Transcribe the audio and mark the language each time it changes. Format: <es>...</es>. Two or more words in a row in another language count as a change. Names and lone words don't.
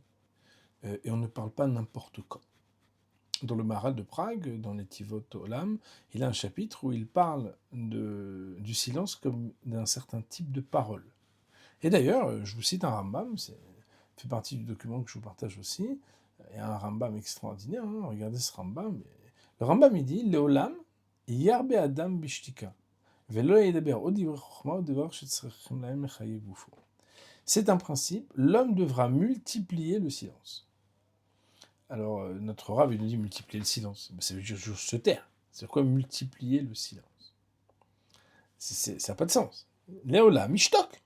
<fr>Et on ne parle pas n'importe quand. Dans le Maharal de Prague, dans les Tivot Olam, il a un chapitre où il parle du silence comme d'un certain type de parole. Et d'ailleurs, je vous cite un Rambam, c'est fait partie du document que je vous partage aussi. Il y a un Rambam extraordinaire, hein, regardez ce Rambam. Le Rambam, il dit,</fr> <he>לעולם ירבה אדם בשתיקה.</he> <fr>C'est un principe, l'homme devra multiplier le silence. Alors, notre Rav, il nous dit multiplier le silence. Ça veut dire juste se taire. C'est quoi multiplier le silence? Ça n'a pas de sens.</fr> <he>לעולם משתוק.</he>